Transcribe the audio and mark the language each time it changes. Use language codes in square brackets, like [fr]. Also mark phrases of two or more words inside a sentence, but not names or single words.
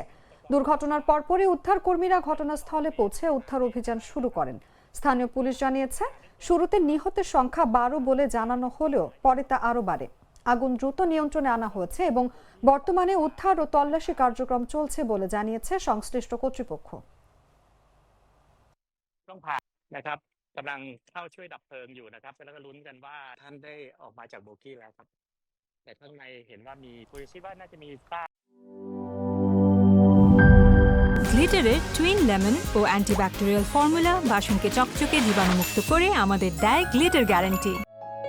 [bn] দুর্ঘটনার পরপরই উদ্ধার কর্মীরা ঘটনাস্থলে পৌঁছে উদ্ধার অভিযান শুরু করেন। স্থানীয় পুলিশ জানিয়েছে, শুরুতে নিহতের সংখ্যা 12 বলে জানানো হলেও পরে তা আরও বাড়ে। আগুন দ্রুত নিয়ন্ত্রণে আনা হয়েছে এবং বর্তমানে উদ্ধার ও তল্লাশি কার্যক্রম চলছে বলে জানিয়েছে সংশ্লিষ্ট কর্তৃপক্ষ। [th] ต้องผ่านนะครับกำลังเข้าช่วยดับเพลิงอยู่นะครับแล้วก็ลุ้นกันว่าท่านได้ออกมาจากโบกี้แล้วครับแต่ข้างในเห็นว่ามีคุยคิดว่าน่าจะมีฝ้า [bn] গ্লিটারের টুইন লেমন ও অ্যান্টিব্যাকটেরিয়াল ফর্মুলা বাসনকে চকচকে জীবাণুমুক্ত করে আমাদের দেয় গ্লিটার গ্যারান্টি।